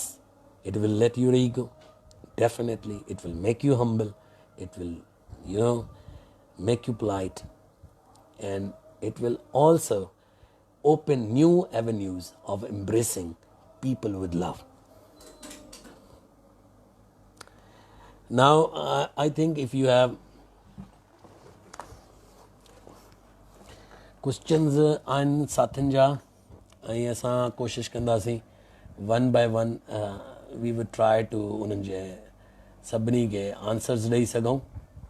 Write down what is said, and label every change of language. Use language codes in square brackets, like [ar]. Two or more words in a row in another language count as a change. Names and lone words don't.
[en] It will let your ego, definitely it will make you humble, it will make you polite, and it will also open new avenues of embracing people with love. Now, I think if you have questions [sd] आहिनि साथियुनि जा, ऐं असां कोशिशि कंदासीं [en] one by one we would try to [sd] उन्हनि जे सभिनी खे आंसर्स ॾेई सघूं.